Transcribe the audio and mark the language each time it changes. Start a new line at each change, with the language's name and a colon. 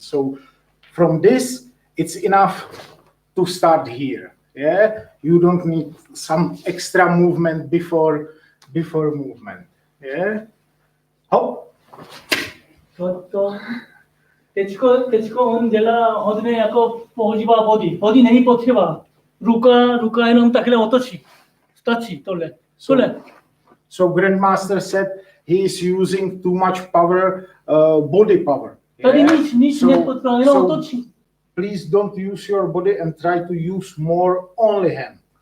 English: So from this, it's enough to start here. Yeah, you don't need some extra movement before movement. Yeah, hop.
Czech: to teďko on dělá hodně jako používá body není potřeba. Ruka jenom takhle otočí. Stačí tohle.
English: So Grandmaster said he is using too much power, body power.
Czech: Tady nic nepotřeba, jenom otočí.
English: Please don't use your body and try to use more only hand.